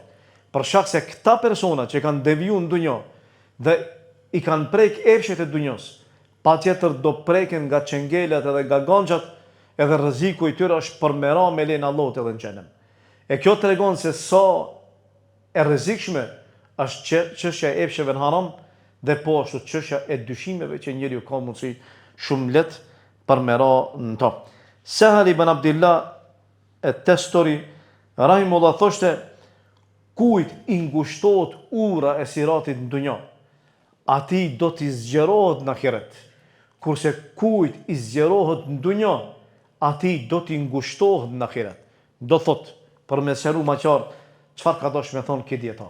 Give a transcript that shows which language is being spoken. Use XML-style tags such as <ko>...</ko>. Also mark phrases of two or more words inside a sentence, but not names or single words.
<sq>Për shkak se këta persona që kanë deviju në dunjë dhe i kanë prek epshet e dunjos, patjetër do preken nga çengelat edhe nga ganxhat, edhe rreziku i tyre është për me ra me lejen e Allahut edhe në xhenem. E kjo tregon se sa e rrezikshme është çështja e epsheve në haram dhe po ashtu çështja e dyshimeve që njeriu ka mundësi shumë lehtë për me ra në to. Sahal ibn Abdullah et-Tasturi rahimullah thoshte, kujt i ngushtohet ura e siratit në dunjë, atij do t'i zgjerohet në ahiret. Kurse kujt i zgjerohet në dunjë, atij do t'i ngushtohet në ahiret. Do thot, për me sqaru më qartë, çfarë ka dashur me thonë ky dietar.</sq>